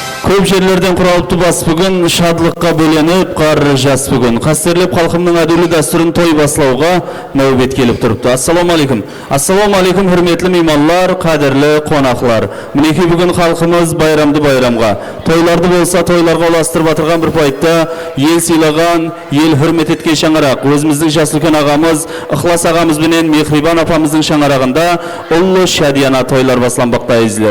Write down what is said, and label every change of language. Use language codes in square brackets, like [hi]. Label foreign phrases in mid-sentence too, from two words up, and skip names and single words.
[kaa] Көп жерлерден құралыпты бас бүгін, шадлыққа бөленіп, қар жас бүгін. Қастерлеп халқымның әділі дәстүрін той баслауға нәубет келіп тұрыпты. [ar] السلام عليكم السلام عليكم, [kaa] хүрметлі мейманлар, қадірлі қонақлар. Мінеки бүгін халқымыз байрамды байрамға. Тойларды болса, тойларға оластырып атырған бір пайтта, ел сыйлаған, ел хүрмет еткен шаңарақ. Өзіміздің жас үлкен ағамыз, Ықылас ағамыз бенен Мехрибан апамыздың шаңарағында ұлы шадияна тойлар басланбақта езілер.